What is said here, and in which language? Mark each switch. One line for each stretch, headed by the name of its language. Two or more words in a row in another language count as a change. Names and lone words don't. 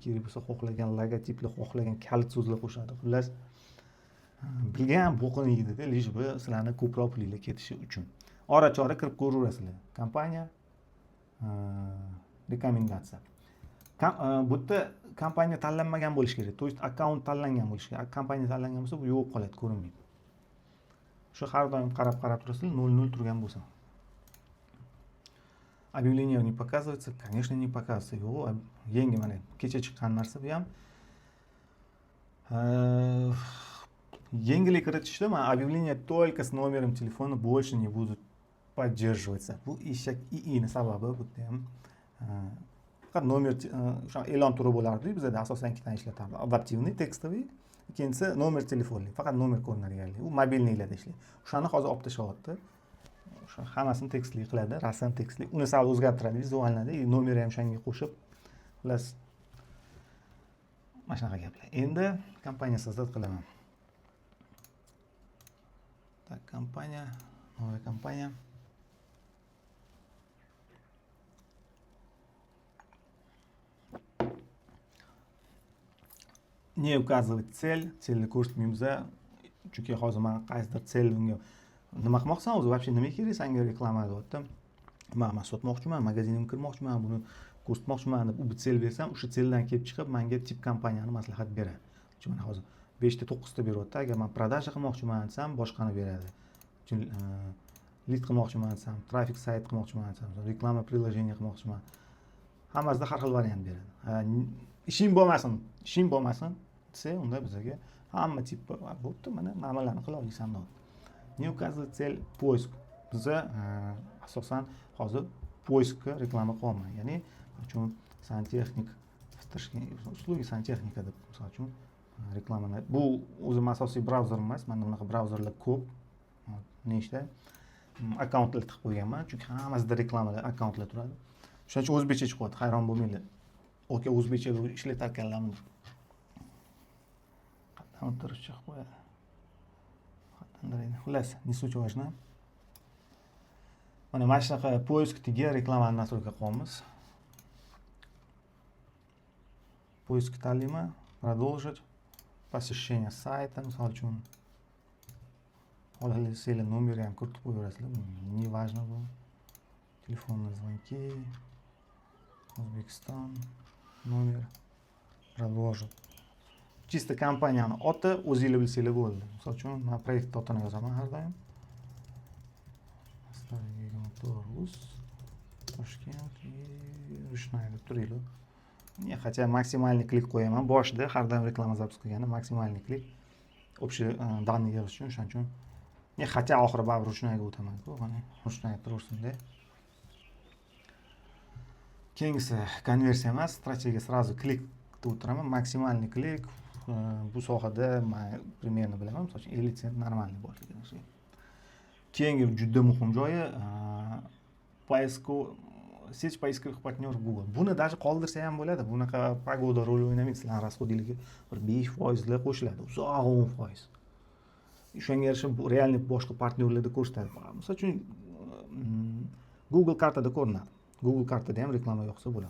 Uzbek: Kerak bo'lsa xohlagan logotiplar, xohlagan kalit so'zlar qo'shadi. Xullas, bilgan bo'qini yeydi-da, lish bu sizlarni ko'proq pulinglar ketishi uchun. Ora-chora kirib ko'raverasizlar. Kompaniya rekomendatsiya. Bu yerda kompaniya tanlanmagan bo'lishi kerak.
Russian: То есть
Uzbek: akkaunt tanlangan bo'lishi kerak. Kompaniya tanlangan bo'lsa, bu yo'q qoladi, ko'rinmaydi. Shu har doim qarab turasizlar, 0 turgan bo'lsa.
Russian: Объявление не показывается, конечно, не показывается.
Uzbek: Yo'q, yangi mana kecha chiqqan narsa bu ham. Yangilik kiritishda mana
Russian: объявление только с номером телефона больше не будут поддерживаться.
Uzbek: Bu eshak iini sababi bu yerda ham faqat nomer o'sha e'lon turi bo'lardi. Bizda asosan ikkita ishlatardi. Adaptivniy, tekstoviy, ikkinchisi nomer telefonli. Faqat nomer ko'rinadiganlik. U mobilnilarda ishlaydi. O'shani hozir olib tashlayapti. O'sha hammasini tekstli qiladi, rasm tekstli. Uni sal o'zgartiradi, vizualnada, nomeri ham shunga qo'shib. Xullas mana shunaqa gaplar. Endi kompaniya so'zlab qilaman.
Russian: Так, компания, новая компания. Не указывать цель, цель
Uzbek: ko'rsatmaymiz, chunki hozir men qaysidir цель unga nima qilmoqsan o'zi, вообще nima kerak senga reklama qilyaptim. Men sotmoqchiman, magazinimga kirmoqchiman, buni ko'rsatmoqchiman deb u цель bersam, o'sha цельdan kelib chiqib menga tip kompaniyani maslahat beradi. Chunki men hozir 5 ta 9 ta beryapti. Agar men продажа qilmoqchiman desam, boshqani beradi. Lead qilmoqchiman desam, trafik sayt qilmoqchiman desam, reklama приложение qilmoqchiman. Hammasida har xil variant beradi. Ishing bo'lmasin desa, unda bizga hamma tip bo'pti, mana nimalarni qila olasan deb.
Russian: Не указывать цель поиск.
Uzbek: Biza asosan hozir poiskga reklama qilyapman. Ya'ni, uchun santexnik, uslugi santexnika deb, misol uchun reklamani. Bu o'zim asosiy brauzer emas, menda bunaqa brauzerlar ko'p. Nechta akkauntlar tiqib qo'yganman, chunki hammasida reklamalar, akkauntlar turadi. Shuning uchun o'zbekcha chiqyapti, hayron bo'lmanglar. Oke, o'zbekcha ishlatarkanlarmi? Qatdan o'tirish chiqib qo'yadi. Xullas,
Russian: не суть важно.
Uzbek: Mana shunaqa poiskdagi reklamani настройка qilyapmiz. Poisk tanlayman,
Russian: продолжить. Посещение сайта,
Uzbek: misol uchun. Xohlasanglar nomerni ham kiritib qo'yaverasizlar.
Russian: Не важно bu. Telefonные звонки.
Uzbek: O'zbekiston. Nomer.
Russian: Продолжить. Чисто
Uzbek: kompaniyani oti o'zinglar bilsanglar bo'ldi. Misol uchun men proyekt otini yozaman har doim. Toshkent, Rushnaya deb turinglar.
Russian: Хотя максимальный клик
Uzbek: qo'yaman. Boshida har doim reklama zapis qilganda
Russian: максимальный клик общий данный
Uzbek: yig'ish uchun, shuning uchun. Хотя oxiri baribir Rushnayaga o'taman-ku, mana Rushnaya turaversin-da. Keyingisi konversiya emas, strategiya sразу klik deb o'tiraman.
Russian: Максимальный клик
Uzbek: bu sohada men примерно bilaman, misol uchun 50 sent normalniy bo'lishi. Keyingi juda muhim joyi sech
Russian: поисковых партнеров
Uzbek: Google. Buni даже qoldirsa ham bo'ladi. Bunaqa pagoda rol o'ynamaydi. Sizlarning rasxodingizga bir 5% qo'shiladi. Uzoq 10%. Shunga yarasha realniy boshqa partnyorlarda ko'rsatadi. Misol uchun Google kartada ko'rinadi. Google kartada ham reklama yoqsa bo'ladi.